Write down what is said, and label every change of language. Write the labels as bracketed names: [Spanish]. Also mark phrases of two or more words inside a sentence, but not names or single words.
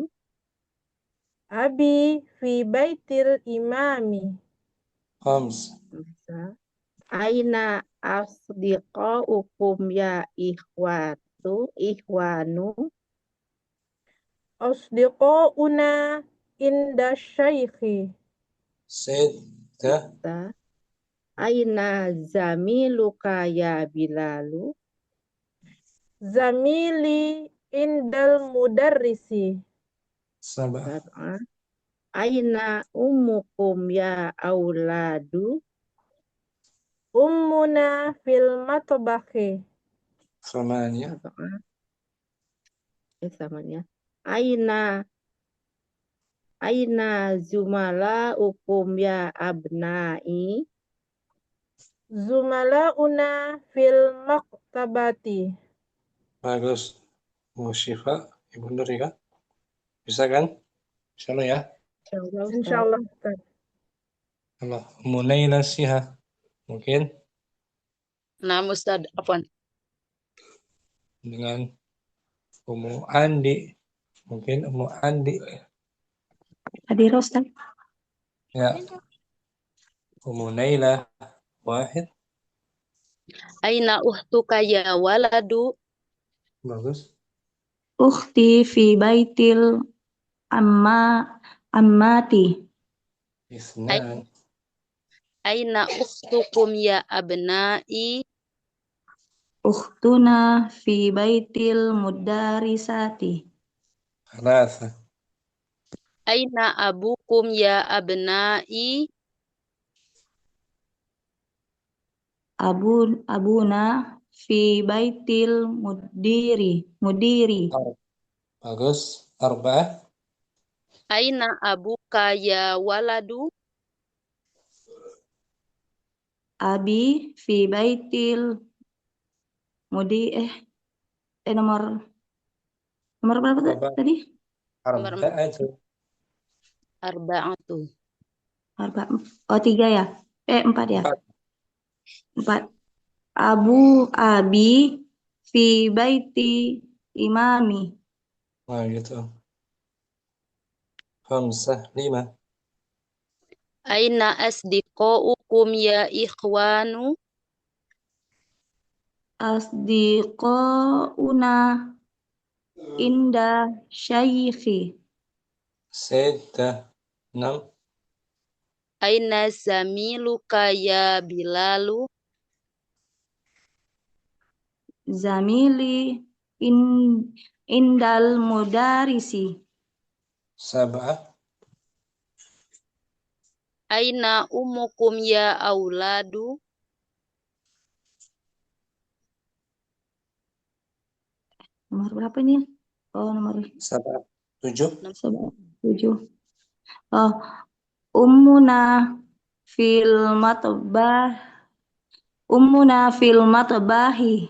[Arabic] أبي في بيت الإمام. Khams. أين أصدقاؤكم يا إخوان? أصدقاؤنا عند الشيخ. Sittah. أين زميلك يا بلال? زميلي عند المدرس. Sab'ah. أين أمكم يا أولاد. أمنا في المطبخ. Samania. Samanya. أين زملاؤكم يا أبنائي. زملاؤنا في المكتبة. [Indonesian] Bagus. Musyifa, Ibu Nur ya. Bisa kan? Insyaallah ya. Insyaallah Ustaz. Allah. Munaila Siha. Mungkin Nah, Ustaz, apaan? dengan Ummu Andi. Mungkin Ummu Andi. Hadir Ustaz. Ya. Ummu Naila. [Arabic] Wahid. أين أختك يا ولد. [Indonesian] Bagus. [Arabic] أختي في بيت العمة. Isnan. أين أختكم يا أبنائي. أختنا في بيت المدرسة. Thalatha. أين أبوكم يا أبنائي. أبونا في بيت المدير. Bagus. Arba'ah. أين أبوك يا ولد. أبي في بيت [Indonesian] nomor berapa tadi? [Arabic] Arba'atu. Arba'atu. [Indonesian] Oh 3 ya? 4 ya? [Arabic] 4. أبي في بيت الإمام. [Indonesian] Nah gitu. Khamsah. 5. [Arabic] أين أصدقاؤكم يا إخوان. أصدقاؤنا عند الشيخ. Sittah. 6. أين زميلك يا بلال. زميلي عند المدرس. Sab'ah. أين أمكم يا أولاد. [Indonesian] Nomor berapa ini? Oh, nomor 7. [Arabic] 7. Oh, أمنا في المطبخ.